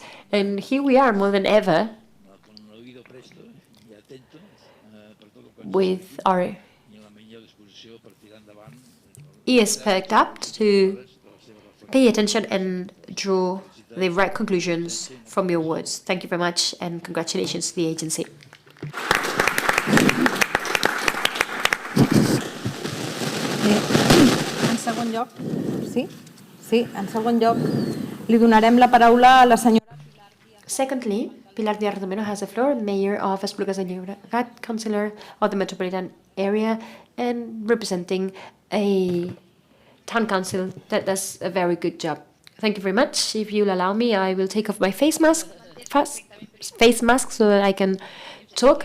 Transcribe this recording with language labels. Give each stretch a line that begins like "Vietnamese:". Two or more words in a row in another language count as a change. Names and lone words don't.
English: And here we are more than ever with our ears perked up to pay attention and draw the right conclusions from your words. Thank you very much, and congratulations to the agency.
Catalan: En segon lloc, en segon lloc, li donarem la paraula a la senyora.
English: Secondly, Pilar Díaz Romero has the floor, Mayor of Esplugues de Llobregat, Councillor of the Metropolitan Area, and representing a town council that does a very good job. Thank you very much. If you'll allow me, I will take off my face mask so that I can talk.